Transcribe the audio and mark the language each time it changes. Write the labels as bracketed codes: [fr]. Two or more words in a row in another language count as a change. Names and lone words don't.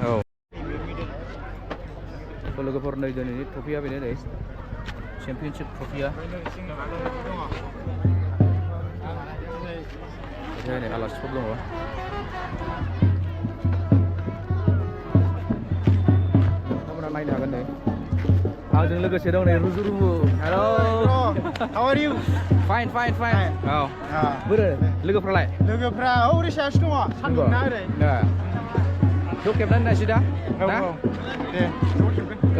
[brx] औ लोगोफोर नै दिनैनि ट्रफिया बेनो नै चेम्पियनशिप ट्रफिया नै आलासिफोर दङ नोंथांमोना नायनो हागोन नै आंजों लोगोसे दं नै रुजु हेलौ [en] How are you? Fine. [brx] औ बोरो लोगोफ्रालाय लोगोफ्रा ओरै सायावसो दङ सान्दुंना ओरै ज' खेबनानै नायसै दा दे ज' खेबगोन